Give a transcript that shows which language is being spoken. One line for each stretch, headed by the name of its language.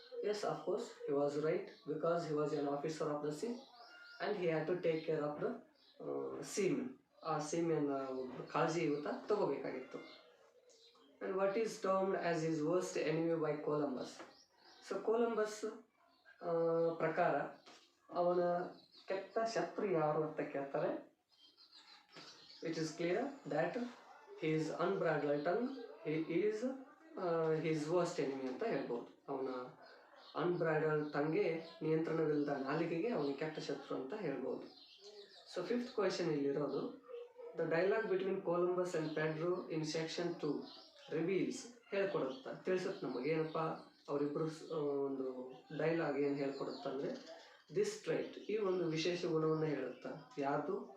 English: Yes, of course he was right, because he was an officer of the sea and he had to take care of the seamen.
Kannada: ಆ ಸೀಮೆಯನ್ನು ಕಾಳಜಿ ಇವತ್ತ ತಗೋಬೇಕಾಗಿತ್ತು.
English: And what is termed as is worst enemy by Columbus?
Kannada: So Columbus ಪ್ರಕಾರ ಅವನ ಕೆಟ್ಟ ಶತ್ರು ಯಾರು ಅಂತ ಕೇಳ್ತಾರೆ.
English: it is clear that his unbridled tongue is his worst enemy
Kannada: ಅಂತ ಹೇಳ್ಬೋದು. ಅವನ ಅನ್ಬ್ರೈಡಲ್ಡ್ ಟಂಗೆ, ನಿಯಂತ್ರಣವಿಲ್ಲದ ನಾಲಿಗೆಗೆ ಅವನ ಕೆಟ್ಟ ಶತ್ರು ಅಂತ ಹೇಳ್ಬೋದು. ಸೊ 5th ಕ್ವೆಶನ್ ಇಲ್ಲಿರೋದು,
English: the dialogue between Columbus and Pedro in section 2 reveals,
Kannada: ಹೇಳ್ಕೊಡುತ್ತಾ ತಿಳಿಸುತ್ತೆ ನಮಗೇನಪ್ಪ, ಅವರಿಬ್ಬರು ಒಂದು ಡೈಲಾಗ್ ಏನು ಹೇಳ್ಕೊಡುತ್ತಂದರೆ,
English: this trait,
Kannada: ಈ ಒಂದು ವಿಶೇಷ ಗುಣವನ್ನು ಹೇಳುತ್ತಾ. ಯಾರ್ದು?